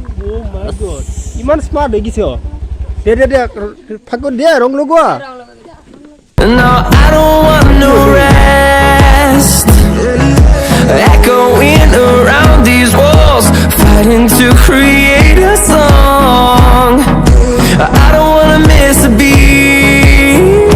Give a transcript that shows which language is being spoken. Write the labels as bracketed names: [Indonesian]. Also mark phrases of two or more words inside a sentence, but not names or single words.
[English] Oh my god. [Assamese] ইমান স্মাৰ্ট হৈ গৈছে দে ফাকত দিয়া ৰং লগোৱা [English] No, I don't want no rest. Echoing around these walls, fighting to create a song. I don't wanna miss a beat.